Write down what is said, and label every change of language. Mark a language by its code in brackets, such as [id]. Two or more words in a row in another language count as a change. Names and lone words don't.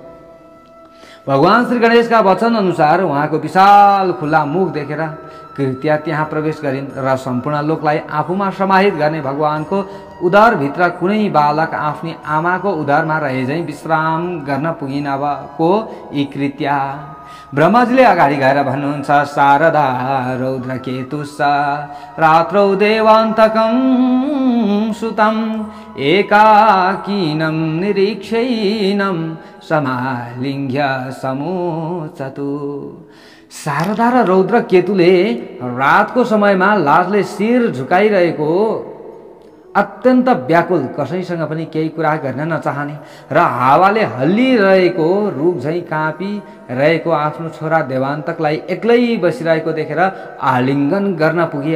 [ne] भगवान श्री गणेशका वचन अनुसार उहाँको विशाल खुल्ला मुख देखेर कृत्या त्यहाँ प्रवेश गरिन् र सम्पूर्ण लोकलाई आफूमा समाहित गर्ने भगवानको उदरभित्र कुनै बालक आफ्नी आमाको उदरमा रहे झैँ विश्राम गर्न पुगिन। अब को यी कृत्या? ब्रह्माजीले अगाडि गएर भन्नुहुन्छ, [sa] शारदा रौद्र केतुस्स रात्रौ देवान्तकं सुतं एकाकीनं निरीक्षैनं समालिङ्ग्य समोचतु। [ne] शारदा र रौद्र केतुले रातको समयमा लाजले शिर झुकाइरहेको, अत्यन्त व्याकुल, कसैसँग पनि केही कुरा गर्न नचाहने र हावाले हल्लिरहेको रुख झैँ काँपिरहेको आफ्नो छोरा देवान्तकलाई एक्लै बसिरहेको देखेर आलिङ्गन गर्न पुगे।